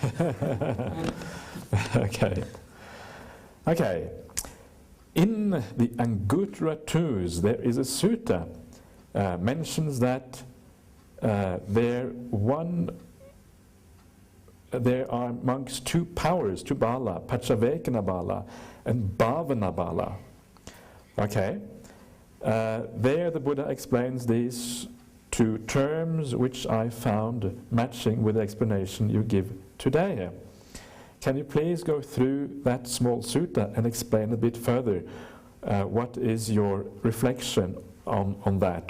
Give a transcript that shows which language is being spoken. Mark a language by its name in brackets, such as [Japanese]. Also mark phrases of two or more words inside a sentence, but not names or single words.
[English] Okay. In the Anguttara Twos, there is a sutta mentions that there are monks 2 powers, 2 bala, [Pali] Pachavekana bala [English] and [Pali] Bhavana bala. [English] Okay. There the Buddha explains these 2 terms which I found matching with the explanation you give today. Can you please go through that small sutta and explain a bit further what is your reflection on that?